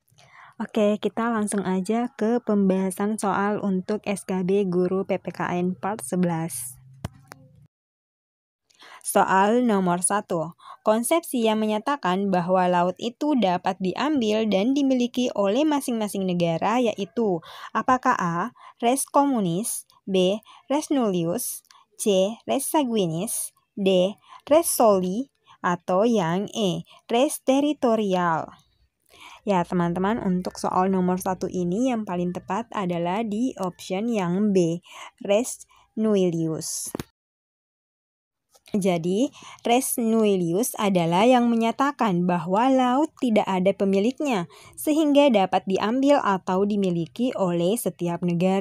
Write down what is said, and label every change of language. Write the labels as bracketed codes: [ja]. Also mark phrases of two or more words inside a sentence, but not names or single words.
[id] Oke, kita langsung aja ke pembahasan soal untuk SKB Guru PPKN Part 11. Soal nomor 1. Konsepsi yang menyatakan bahwa laut itu dapat diambil dan dimiliki oleh masing-masing negara yaitu: apakah A. [la] Res communis, B. Res nullius, C. Res sanguinis, D. Res soli, [id] atau yang E. [la] Res territorial. [id] Ya teman-teman, untuk soal nomor 1 ini yang paling tepat adalah di option yang B, [la] res nullius. [id] Jadi, [la] res nullius [id] adalah yang menyatakan bahwa laut tidak ada pemiliknya, sehingga dapat diambil atau dimiliki oleh setiap negara.